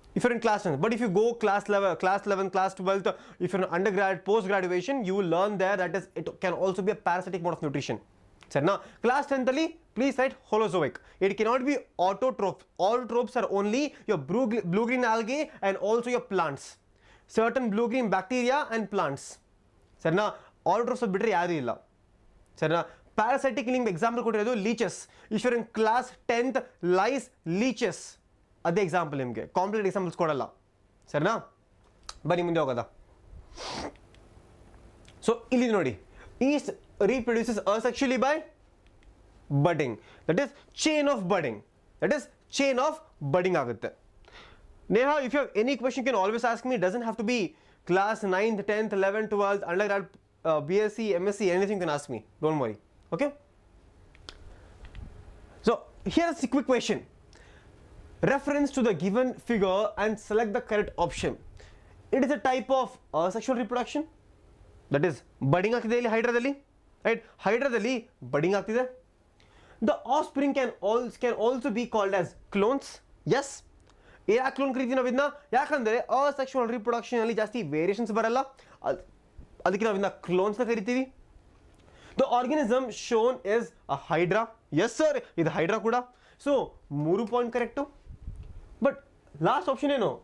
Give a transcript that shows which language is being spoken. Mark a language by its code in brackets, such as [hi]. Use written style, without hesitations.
[en] If you're in class 10th, but if you go class 11, class 12th, if you're in undergrad, post graduation, you will learn there that it can also be a parasitic mode of nutrition. [kn] Sarna? [en] Class 10th ali, please write holozoic. It cannot be autotroph. Autotrophs are only your blue green algae and also your plants. Certain blue green bacteria and plants. [kn] ಸರಿನಾ? ಆಲ್ಟ್ರೋಸೋಲ್ ಬಿಟ್ಟರೆ ಯಾರೂ ಇಲ್ಲ. ಸರಿನಾ? Parasitic ನಿಮ್ಗೆ example ಕೊಟ್ಟಿರೋದು leeches. Eshwaran class 10th lies leeches, ಅದೇ example ನಿಮಗೆ, complete examples ಕೊಡಲ್ಲ. ಸರಿನಾ? ಬನ್ನಿ ಮುಂದೆ ಹೋಗೋದ. ಸೊ ಇಲ್ಲಿ ನೋಡಿ, [en] Yeast reproduces asexually by budding. That is chain of budding. That is chain of budding ಆಗುತ್ತೆ. Neha, if you have any question, you can always ask me. It doesn't have to be class 9th, 10th, 11th, 12th, undergrad, BSc, MSc, anything you can ask me. Don't worry. Okay? So here's a quick question. Reference to the given figure and select the correct option. It is a type of asexual reproduction. [kn] That is budding ಆಗ್ತಿದೆ ಇಲ್ಲಿ ಹೈಡ್ರಾದಲ್ಲಿ, right? ಹೈಡ್ರಾದಲ್ಲಿ budding ಆಗ್ತಿದೆ. [en] The offspring can also be called as clones. [kn] Yes. ಯಾಕೆ clown ಕರಿತೀವಿ ನಾವು ಇದನ್ನ? ಯಾಕಂದರೆ asexual reproduction ಅಲ್ಲಿ ಜಾಸ್ತಿ ವೇರಿಯೇಷನ್ಸ್ ಬರಲ್ಲ, ಅದಕ್ಕೆ ನಾವು ಇದನ್ನ ಕ್ಲೋನ್ಸ್ನ ಕರಿತೀವಿ. [en] The organism shown is a hydra. Yes sir, [kn] ಇದು ಹೈಡ್ರಾ ಕೂಡ. So 3 point correct. But last option ಏನು?